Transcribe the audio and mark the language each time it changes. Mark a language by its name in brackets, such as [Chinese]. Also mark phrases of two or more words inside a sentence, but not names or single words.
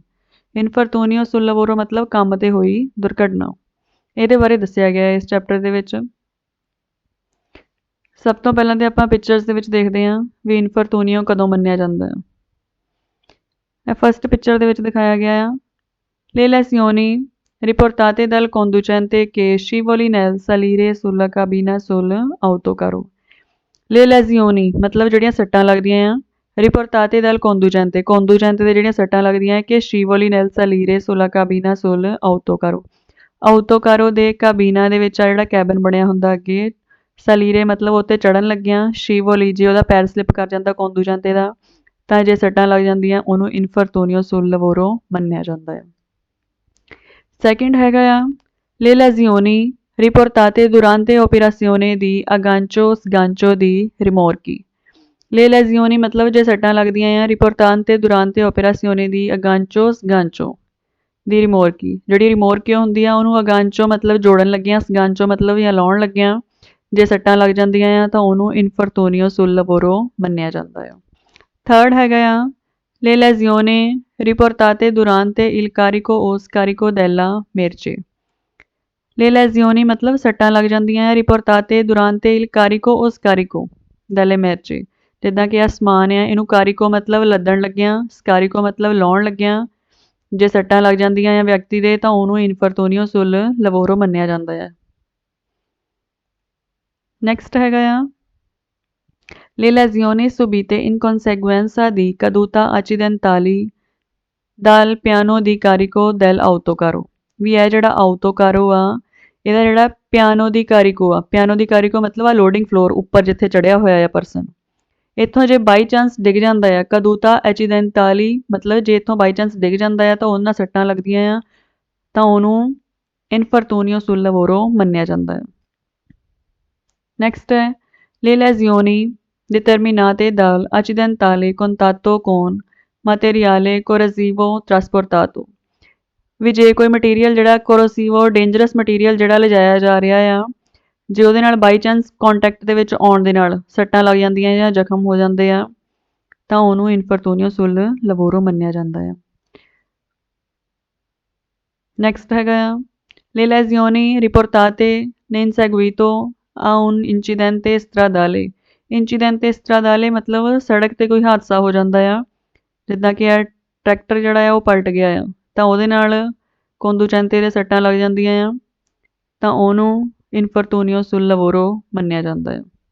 [Italian] infortunio sul lavoro [Punjabi] ਮਤਲਬ ਕੰਮ ਤੇ ਹੋਈ ਦੁਰਘਟਨਾ। ਇਹਦੇ ਬਾਰੇ ਦੱਸਿਆ ਗਿਆ ਇਸ ਚੈਪਟਰ ਦੇ ਵਿੱਚ। ਸਭ ਤੋਂ ਪਹਿਲਾਂ ਤੇ ਆਪਾਂ ਪਿਕਚਰਸ ਦੇ ਵਿੱਚ ਦੇਖਦੇ ਹਾਂ ਵੀ ਇਨਫਰਤੂਨੀਓ ਕਦੋਂ ਮੰਨਿਆ ਜਾਂਦਾ ਹੈ। [Italian] ਇਹ [English] first picture [Punjabi] ਦੇ ਵਿੱਚ ਦਿਖਾਇਆ ਗਿਆ ਆ [Italian] Le lesioni riportate dal conducente che scivoli nel salire sulla cabina sul autocarro। Le lesioni [Punjabi] ਮਤਲਬ ਜਿਹੜੀਆਂ ਸੱਟਾਂ ਲੱਗਦੀਆਂ ਆ, [Italian] riportate dal conducente [Punjabi] ਦੇ ਜਿਹੜੀਆਂ ਸੱਟਾਂ ਲੱਗਦੀਆਂ ਕਿ [Italian] scivoli nel salire sulla cabina sul autocarro। [Punjabi] ਆਊਟੋਕਾਰੋ ਦੇ ਕਾਬੀਨਾ ਦੇ ਵਿੱਚ ਆ ਜਿਹੜਾ ਕੈਬਨ ਬਣਿਆ ਹੁੰਦਾ ਅੱਗੇ, ਸਲੀਰੇ ਮਤਲਬ ਉੱਤੇ ਚੜ੍ਹਨ ਲੱਗਿਆ, ਸ਼ੀਵੋਲੀ ਜੇ ਉਹਦਾ ਪੈਰ ਸਲਿੱਪ ਕਰ ਜਾਂਦਾ ਕੋਂਦੂਚੈਂਤੇ ਦਾ ਤਾਂ ਜੇ ਸੱਟਾਂ ਲੱਗ ਜਾਂਦੀਆਂ ਉਹਨੂੰ [Italian] infortunio sul lavoro [Punjabi] ਮੰਨਿਆ ਜਾਂਦਾ ਹੈ। ਸੈਕਿੰਡ ਹੈਗਾ ਆ [Italian] Le lesioni riportate durante operazione di aggancio sgancio di rimorchi। Le lesioni [Punjabi] ਮਤਲਬ ਜੇ ਸੱਟਾਂ ਲੱਗਦੀਆਂ ਆ [Italian] riportate durante operazione di aggancio sgancio di rimorchi. [Punjabi] ਜਿਹੜੀ ਰਿਮੋਰਕਿਓ ਹੁੰਦੀ ਆ ਉਹਨੂੰ ਅਗਾਂਚੋ ਮਤਲਬ ਜੋੜਨ ਲੱਗਿਆ, ਸਗਾਂਚੋ ਮਤਲਬ ਜਾਂ ਲਾਉਣ ਲੱਗਿਆ ਜੇ ਸੱਟਾਂ ਲੱਗ ਜਾਂਦੀਆਂ ਆ ਤਾਂ ਉਹਨੂੰ [Italian] infortunio sul lavoro [Punjabi] ਮੰਨਿਆ ਜਾਂਦਾ ਆ। ਥਰਡ ਹੈਗਾ ਆ [Italian] Le lesioni riportate durante il carico o scarico della merce। Le lesioni [Punjabi] ਮਤਲਬ ਸੱਟਾਂ ਲੱਗ ਜਾਂਦੀਆਂ ਆ [Italian] riportate durante il carico o scarico delle merce। [Punjabi] ਜਿੱਦਾਂ ਕਿ ਇਹ ਸਮਾਨ ਆ ਇਹਨੂੰ ਕਾਰੀਕੋ ਮਤਲਬ ਲੱਦਣ ਲੱਗਿਆ, ਸਕਾਰੀਕੋ ਮਤਲਬ ਲਾਉਣ ਲੱਗਿਆ ਜੇ ਸੱਟਾਂ ਲੱਗ ਜਾਂਦੀਆਂ ਆ ਵਿਅਕਤੀ ਦੇ ਤਾਂ ਉਹਨੂੰ [Italian] infortunio sul lavoro [Punjabi] ਮੰਨਿਆ ਜਾਂਦਾ ਹੈ। ਨੈਕਸਟ ਹੈਗਾ ਆ [Italian] Le lesioni subite in conseguenza di caduta accidentali dal piano di carico del autocarro। [Punjabi] ਵੀ ਇਹ ਜਿਹੜਾ ਆਊਟੋਕਾਰੋ ਆ ਇਹਦਾ ਜਿਹੜਾ [Italian] piano di carico [Punjabi] ਮਤਲਬ ਆ [English] loading floor [Punjabi] ਉੱਪਰ ਜਿੱਥੇ ਚੜਿਆ ਹੋਇਆ ਆ ਪਰਸਨ, ਇੱਥੋਂ ਜੇ [English] by chance [Punjabi] ਡਿੱਗ ਜਾਂਦਾ ਆ [Italian] caduta accidentali [Punjabi] ਮਤਲਬ ਜੇ ਇੱਥੋਂ [English] by chance [Punjabi] ਡਿੱਗ ਜਾਂਦਾ ਆ ਤਾਂ ਉਹਨਾਂ ਸੱਟਾਂ ਲੱਗਦੀਆਂ ਆ ਤਾਂ ਉਹਨੂੰ [Italian] infortunio sul lavoro [Punjabi] ਮੰਨਿਆ ਜਾਂਦਾ ਹੈ। ਨੈਕਸਟ ਹੈ [Italian] Le lesioni determinate dal accidentale contatto con materiale corrosivo trasportato। [Punjabi] ਵੀ ਜੇ ਕੋਈ ਮਟੀਰੀਅਲ ਜਿਹੜਾ ਕੋਰੋਸੀਵੋ [English] dangerous material [Punjabi] ਜਿਹੜਾ ਲਿਜਾਇਆ ਜਾ ਰਿਹਾ ਆ ਜੇ ਉਹਦੇ ਨਾਲ [English] by chance [Punjabi] ਕੰਟੈਕਟ ਦੇ ਵਿੱਚ ਆਉਣ ਦੇ ਨਾਲ ਸੱਟਾਂ ਲੱਗ ਜਾਂਦੀਆਂ ਜਾਂ ਜ਼ਖਮ ਹੋ ਜਾਂਦੇ ਆ ਤਾਂ ਉਹਨੂੰ [Italian] infortunio sul lavoro [Punjabi] ਮੰਨਿਆ ਜਾਂਦਾ ਆ। ਨੈਕਸਟ ਹੈਗਾ ਆ [Italian] Le lesioni riportate in seguito a un incidente stradale। incidente stradale [Punjabi] ਮਤਲਬ ਸੜਕ 'ਤੇ ਕੋਈ ਹਾਦਸਾ ਹੋ ਜਾਂਦਾ ਆ, ਜਿੱਦਾਂ ਕਿ ਇਹ ਟਰੈਕਟਰ ਜਿਹੜਾ ਆ ਉਹ ਪਲਟ ਗਿਆ ਆ ਤਾਂ ਉਹਦੇ ਨਾਲ ਕੋਂਦੂਚੈਂਤੇ ਦੇ ਸੱਟਾਂ ਲੱਗ ਜਾਂਦੀਆਂ ਆ ਤਾਂ ਉਹਨੂੰ [Italian] infortunio sul lavoro [Punjabi] ਮੰਨਿਆ ਜਾਂਦਾ ਹੈ।